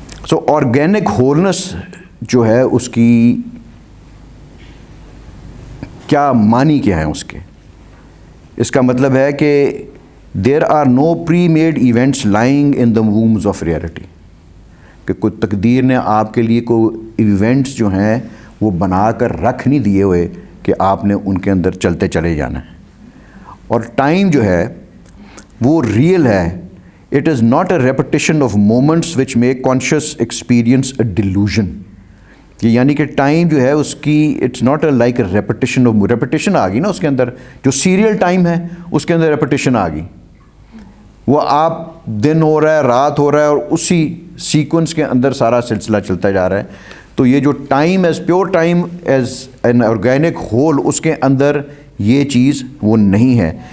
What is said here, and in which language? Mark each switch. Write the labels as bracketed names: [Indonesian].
[Urdu] سو organic holiness جو ہے اس کی کیا معنی کیا ہے اس کے؟ اس کا مطلب ہے کہ [English] there are no pre made events lying in the wombs of reality, [Urdu] کہ کوئی تقدیر نے آپ کے لیے کوئی ایونٹس جو ہیں وہ بنا کر رکھ نہیں دیے ہوئے کہ آپ نے ان کے اندر چلتے چلے جانا ہے. اور ٹائم جو ہے وہ ریئل ہے. [English] It is not a repetition of moments which make conscious experience a delusion. [Urdu] کہ یعنی کہ ٹائم جو ہے اس کی [English] it's not a like a repetition [Urdu] آ گئی نا اس کے اندر. جو سیریل ٹائم ہے اس کے اندر ریپیٹیشن آ گئی. وہ آپ دن ہو رہا ہے, رات ہو رہا ہے, اور اسی سیکوینس کے اندر سارا سلسلہ چلتا جا رہا ہے. تو یہ جو [English] time as pure time as an organic whole, [Urdu] اس کے اندر یہ چیز وہ نہیں ہے.